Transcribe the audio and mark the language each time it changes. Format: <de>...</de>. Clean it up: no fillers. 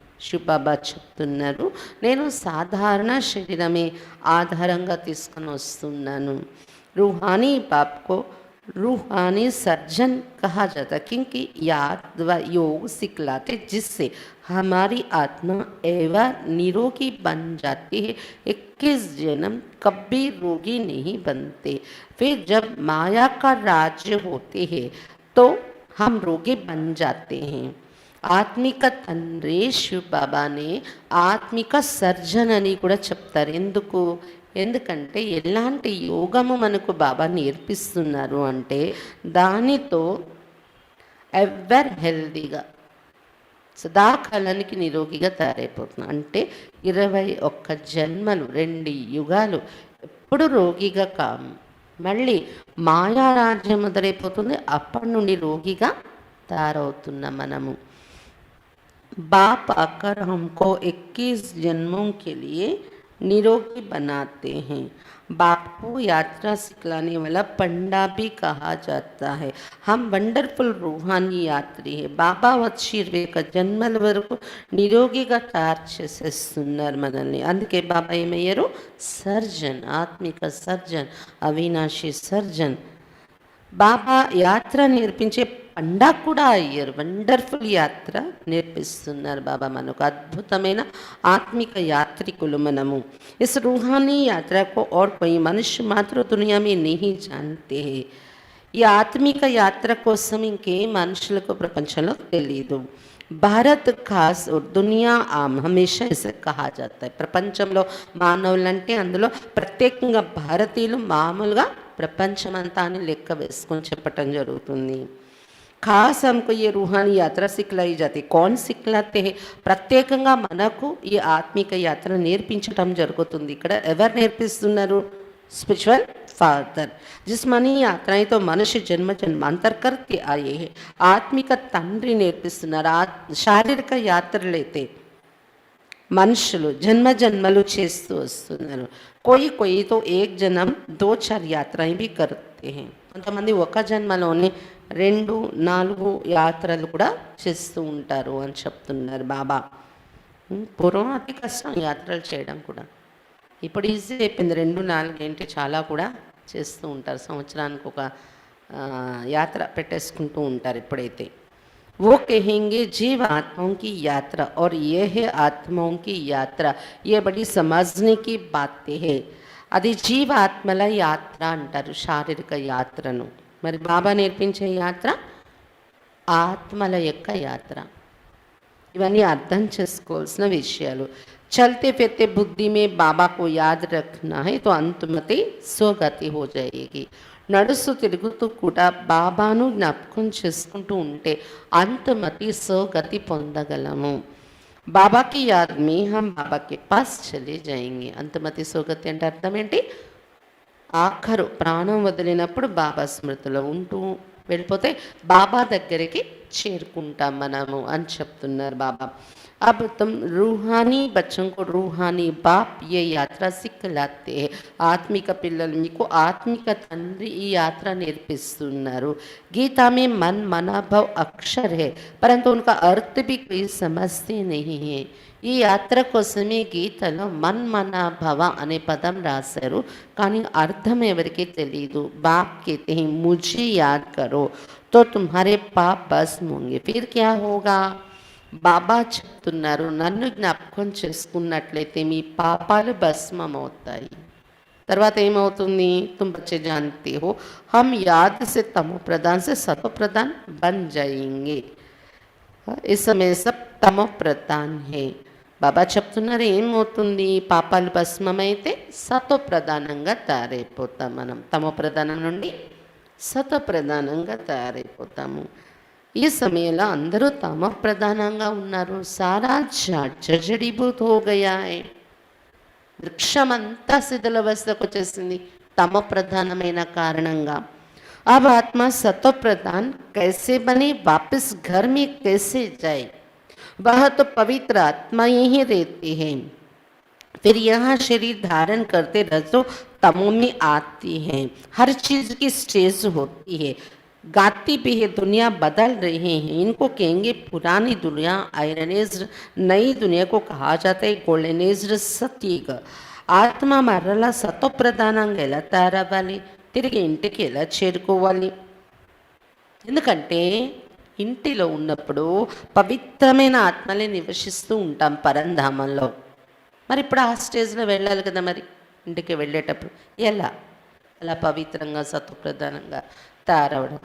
<te>శివబాబా చెప్తున్నారు నేను సాధారణ శరీరమే ఆధారంగా తీసుకొని వస్తున్నాను.</te> <hi>रूहानी बाप को रूहानी सर्जन कहा जाता है क्योंकि याद व योग सिखलाते जिससे हमारी आत्मा एवं निरोगी बन जाती है. 21 जन्म कभी रोगी नहीं बनते. फिर जब माया का राज्य होते हैं तो हम रोगी बन जाते हैं.</hi> <te>ఆత్మిక తండ్రి శివ్ బాబానే ఆత్మిక సర్జన్ అని కూడా చెప్తారు. ఎందుకంటే ఎలాంటి యోగము మనకు బాబా నేర్పిస్తున్నారు అంటే దానితో ఎవర్ హెల్దీగా సదాకాలానికి నిరోగిగా తయారైపోతున్నాం. అంటే 21 జన్మలు 2 యుగాలు ఎప్పుడు రోగిగా కాము, మళ్ళీ మాయారాజ్యం మొదలైపోతుంది, అప్పటి నుండి రోగిగా తయారవుతున్నాం మనము.</te> <hi>बाप आकर हमको 21 जन्मों के लिए निरोगी बनाते हैं. बाप को यात्रा सिखलाने वाला पंडा भी कहा जाता है. हम వండర్ఫుల్ रूहानी యాత్రి है.</hi> <te>బాబా వచ్చి 21 జన్మల వరకు నిరోగిగా తయారు చేసేస్తున్నారు మనల్ని. అందుకే బాబా ఏమయ్యారు సర్జన్, ఆత్మిక సర్జన్, అవినాశి సర్జన్. బాబా యాత్ర నేర్పించే పండా కూడా అయ్యారు. వండర్ఫుల్ యాత్ర నేర్పిస్తున్నారు బాబా మనకు. అద్భుతమైన ఆత్మిక యాత్రికులు మనము.</te> <hi>इस रूहानी यात्रा को और कोई मनुष्य मात्र दुनिया में नहीं जानते हैं.</hi> <te>ఈ ఆత్మిక యాత్ర కోసం ఇంకే మనుషులకు ప్రపంచంలో తెలియదు.</te> <hi>భారత్ ఖాస్ దునియా ఆమ్ హమేషా ఇసే కహా జాతా హై.</hi> <te>ప్రపంచంలో మానవులంటే అందులో ప్రత్యేకంగా భారతీయులు మామూలుగా ప్రపంచమంతా అని లెక్క వేసుకొని చెప్పటం జరుగుతుంది.</te> <hi>खास हमको ये रूहानी यात्रा सिखलाई जाती. कौन सिखलाते हैं?</hi> <te>ప్రత్యేకంగా మనకు ఈ ఆత్మిక యాత్ర నేర్పించటం జరుగుతుంది. ఇక్కడ ఎవరు నేర్పిస్తున్నారు?</te> <en>Spiritual father.</en> <hi>जिस्मानी यात्राएं तो मनुष्य जन्म जन्मांतर करके आए हैं.</hi> <te>ఆత్మిక తండ్రి నేర్పిస్తున్నారు. శారీరక యాత్రలైతే మనుషులు జన్మ జన్మలు చేస్తూ వస్తున్నారు.</te> <hi>कोई तो एक जन्म 2-4 यात्राएं भी करते हैं.</hi> <te>కొంతమంది ఒక జన్మలోనే 2-4 యాత్రలు కూడా చేస్తూ ఉంటారు అని చెప్తున్నారు బాబా. పూర్వం అతి కష్టం యాత్రలు చేయడం కూడా, ఇప్పుడు ఈజీ అయిపోయింది. 2-4 ఏంటి చాలా కూడా చేస్తూ ఉంటారు. సంవత్సరానికి ఒక యాత్ర పెట్టేసుకుంటూ ఉంటారు ఇప్పుడైతే.</te> <hi>वो कहेंगे जीव आत्माओं की यात्रा, और ये है आत्माओं की यात्रा। ये बड़ी समझने की बातें है।</hi> <te>అది జీవాత్మల యాత్ర అంటారు, శారీరక యాత్రను. మరి బాబా నేర్పించే యాత్ర ఆత్మల యొక్క యాత్ర. ఇవన్నీ అర్థం చేసుకోవాల్సిన విషయాలు.</te> <hi>चलते फिरते बुद्धि में बाबा को याद रखना है तो अंत में स्वगति हो जाएगी.</hi> <te>నడుస్తూ తిరుగుతూ కూడా బాబాను జ్ఞాపకం చేసుకుంటూ ఉంటే అంతమతి స్వగతి పొందగలము.</te> <hi>బాబాకి యాద్ మే హమ్ బాబాకి పాస్ చలే జాయేంగే.</hi> <te>అంతమతి స్వగతి అంటే అర్థం ఏంటి? ఆఖరు ప్రాణం వదిలినప్పుడు బాబా స్మృతిలో ఉంటూ వెళ్ళిపోతే బాబా దగ్గరికి చేరుకుంటాం మనము అని చెప్తున్నారు బాబా.</te> <hi>अब तुम रूहानी बच्चों को रूहानी बाप ये यात्रा सिखलाते हैं.</hi> <te>ఆత్మిక పిల్లలు మీకు ఆత్మిక తండ్రి ఈ యాత్ర నేర్పిస్తున్నారు.</te> <hi>गीता में मन मना भव अक्षर है परंतु उनका अर्थ भी कोई समझते नहीं है.</hi> <te>ఈ యాత్ర కోసమే గీతలో మన్ మన భవ అనే పదం రాశారు, కానీ అర్థం ఎవరికి తెలియదు.</te> <hi>బాప్ कहते हैं मुझे याद करो तो तुम्हारे पाप भस्म होंगे. फिर क्या होगा?</hi> <te>బాబా చెప్తున్నారు, నన్ను జ్ఞాపకం చేసుకున్నట్లయితే మీ పాపాలు భస్మం అవుతాయి. తర్వాత ఏమవుతుంది?</te> <hi>तुम बच्चे जानते हो हम याद से तमो प्रधान से सतो प्रधान बन जाएंगे. इस समय सब तमो प्रधान है.</hi> <te>బాబా చెప్తున్నారు ఏమవుతుంది? పాపాలు భస్మమైతే సతో ప్రధానంగా తయారైపోతాం మనం. తమో ప్రధానం నుండి సతో ప్రధానంగా తయారైపోతాము. ఈ సమయంలో అందరూ తమ ప్రధానంగా ఉన్నారు.</te> <hi>సారా జర్జడీభూత్ హో గయా హై.</hi> <te>వృక్షమంతా శిథిలావస్థకు వచ్చేసింది తమ ప్రధానమైన కారణంగా.</te> <hi>अब आत्मा सतो प्रधान कैसे बने, वापस घर में कैसे जाए? वह तो पवित्र आत्मा ही रहती है. फिर यहाँ शरीर धारण करते रजो तमो में आती है. हर चीज की स्टेज होती है. गाती भी है. दुनिया बदल रहे हैं. इनको कहेंगे पुरानी दुनिया</hi> <en>iron age,</en> <hi>नई दुनिया को कहा जाता है</hi> <en>golden age</en> <hi>సత్యుగ.</hi> <te>ఆత్మ మరలా సతో ప్రధానంగా ఎలా తయారవ్వాలి? తిరిగి ఇంటికి ఎలా చేరుకోవాలి? ఎందుకంటే ఇంటిలో ఉన్నప్పుడు పవిత్రమైన ఆత్మలే నివసిస్తూ ఉంటాం పరంధామంలో. మరి ఇప్పుడు ఆ స్టేజ్లో వెళ్ళాలి కదా. మరి ఇంటికి వెళ్ళేటప్పుడు ఎలా అలా పవిత్రంగా సత్వప్రధానంగా తయారవడం.</te>